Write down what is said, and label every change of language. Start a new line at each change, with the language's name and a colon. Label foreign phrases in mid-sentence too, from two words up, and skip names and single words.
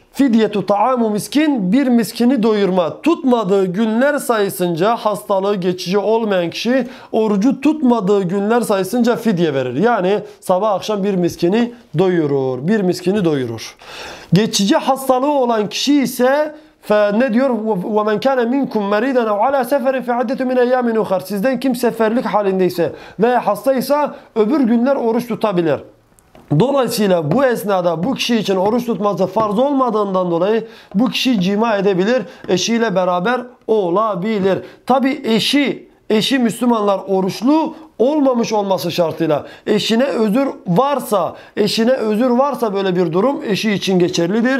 Arabic: فدية طعام مسكين,
Turkish: bir miskini doyurma. Tutmadığı günler sayısınca, hastalığı geçici olmayan kişi orucu tutmadığı günler sayısınca fidye verir. Yani sabah akşam bir miskini doyurur. Bir miskini doyurur. Geçici hastalığı olan kişi ise ne diyor?
Arabic: وَمَنْ كَانَ مِنْكُمْ مَرِيدًا اَوْ عَلَى سَفَرٍ فَعَدَّةٌ مِنْ اَيَّامٍ اُخَرٍ.
Turkish: Sizden kim seferlik halindeyse veya hastaysa öbür günler oruç tutabilir. Dolayısıyla bu esnada bu kişi için oruç tutması farz olmadığından dolayı bu kişi cima edebilir, eşiyle beraber olabilir. Tabi eşi Müslümanlar oruçlu olmamış olması şartıyla, eşine özür varsa böyle bir durum eşi için geçerlidir.